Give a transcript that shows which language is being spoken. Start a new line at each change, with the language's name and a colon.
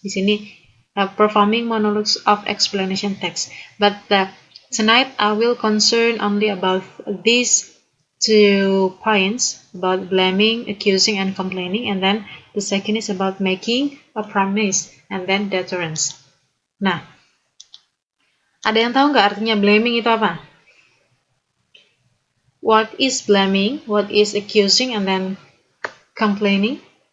Indonesian: Di sini
English: performing monologues of explanation text. But tonight I will concern only about these 2 points, about blaming, accusing, and complaining, and then the second is about making a promise and then deterrence.
Indonesian: Nah, ada yang tahu nggak artinya blaming itu apa?
English: What is blaming? What is accusing and then complaining?